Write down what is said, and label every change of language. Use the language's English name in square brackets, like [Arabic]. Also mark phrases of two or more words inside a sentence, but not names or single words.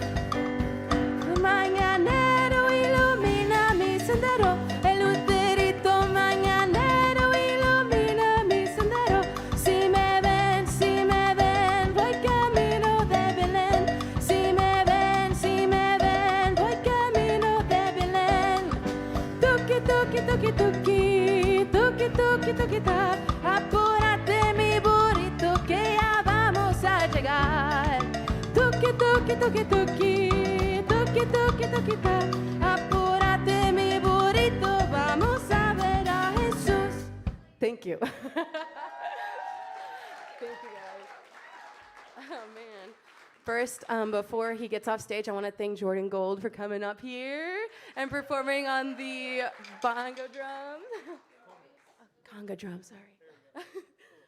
[Spanish] Mañanero ilumina mi sendero. El luterito mañanero ilumina mi sendero. Si me ven, voy camino de Belén. Si me ven, voy camino de Belén. Tuki, tuki, tuki, tuki, tuki, tuki, tuki, ta. Apúrate mi burrito que ya vamos a llegar. Tuki, tuki, tuki, tuki, tuki, tuki, tuki, ta. Apúrate mi burrito, vamos a ver a Jesús. [English] Thank you. Thank you, guys. Oh, man. First, before he gets off stage, I want to thank Jordan Gold for coming up here and performing on the bongo drum. Conga drum, sorry. Awesome.